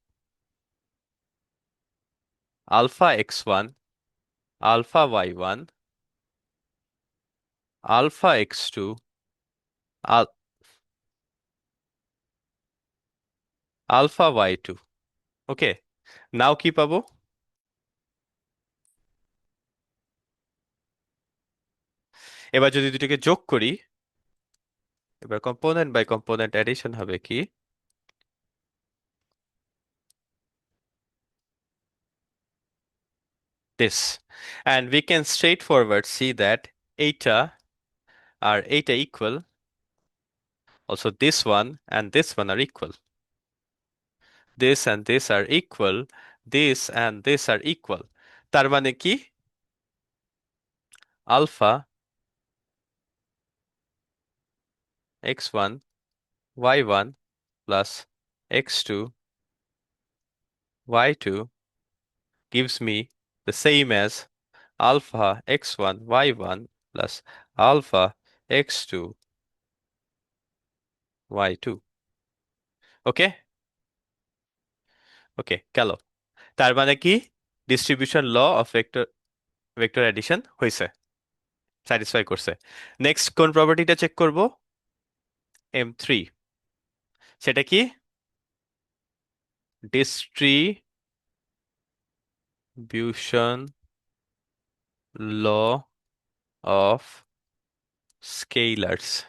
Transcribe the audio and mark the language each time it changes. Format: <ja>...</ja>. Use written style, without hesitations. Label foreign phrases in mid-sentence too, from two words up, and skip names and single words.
<en>alpha x one alpha y one alpha x two alpha y two. okay, now</en> <bn>কি পাবো? এবার যদি দুটোকে যোগ করি, এবার</bn> <en>component by component addition</en> <bn>হবে কি,</bn> <en>this, and we can straightforward see that eta are eta equal, also this one and this one are equal, this and this are equal, this and this are equal।</en> <bn>তার মানে কি,</bn> <en>আলফা x1 y1 plus x2 y2 gives me the same as alpha x1 y1 plus alpha x2 y2। okay, okay</en> <bn>গেল। তার মানে কি,</bn> <en>distribution law of vector vector addition</en> <bn>হয়েছে, স্যাটিসফাই করছে। নেক্সট কোন প্রপার্টিটা চেক করব? M3। সেটা কি?</bn> <en>distribution law of scalars.</en>